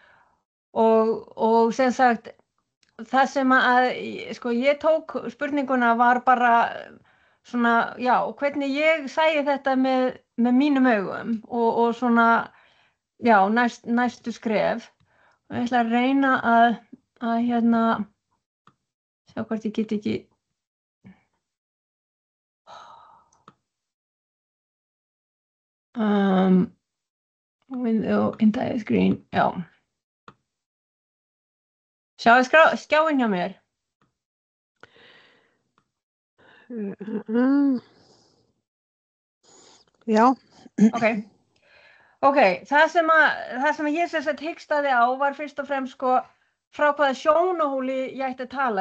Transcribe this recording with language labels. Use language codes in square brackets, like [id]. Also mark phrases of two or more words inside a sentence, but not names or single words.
[is] og sem sagt það sem að sko ég tók spurninguna var bara svona, hvernig ég sæi þetta með mínum augum og svona næstu skref og ég ætla að reyna að sjá hvort ég get ekki [en] window entire screen, [is] sjáðu skjáinn hjá mér. Já. Ok, það sem ég hikstaði á var fyrst og fremst sko frá hvaða sjónarhóli ég ætti að tala.